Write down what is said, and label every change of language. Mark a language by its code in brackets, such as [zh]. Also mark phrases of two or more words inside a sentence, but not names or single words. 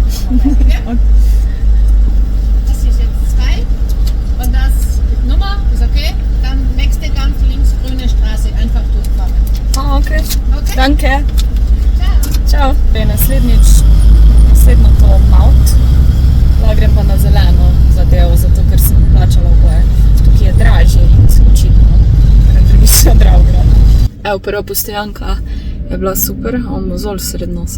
[de] Das ist jetzt 2 und das Nummer ist okay. Dann nächste ganz links grüne Straße, einfach durchfahren. Ah, okay. Okay? Danke. Ciao. [sl] Čau. Naslednjo to Mount. Lahko grem pa na zeleno zadevo, zato ker sem plačala oboje. Tukaj je dražje in očitno. Grem drugič na Dravograd. Evo, prva postojanka je bila super, a imamo zol sred nosa.